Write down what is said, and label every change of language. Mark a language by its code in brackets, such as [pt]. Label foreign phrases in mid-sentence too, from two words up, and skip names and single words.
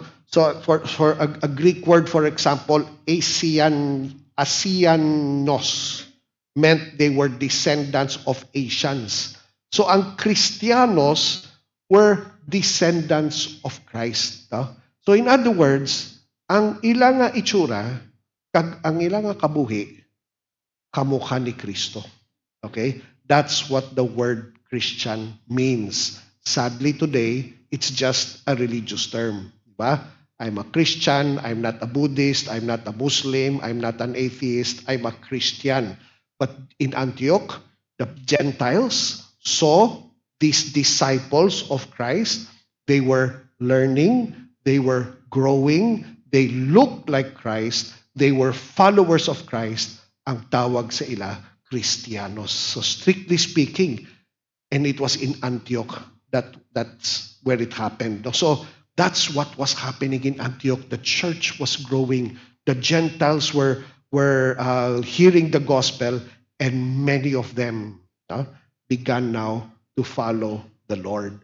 [en] So for a Greek word, for example, Asianos meant they were descendants of Asians. So ang Christianos were descendants of Christ. No? So in other words, [ceb] ang ilang nga itsura, ang ilang nga kabuhi, kamukha ni Kristo. [en] Okay? That's what the word Christian means. Sadly today, it's just a religious term. Diba? I'm a Christian, I'm not a Buddhist, I'm not a Muslim, I'm not an atheist, I'm a Christian. But in Antioch, the Gentiles saw these disciples of Christ. They were learning, they were growing, they looked like Christ, they were followers of Christ. [ceb] Ang tawag sa ila, Christianos. [en] So strictly speaking, and it was in Antioch that's where it happened. So that's what was happening in Antioch. The church was growing. The Gentiles were hearing the gospel, and many of them began now to follow the Lord.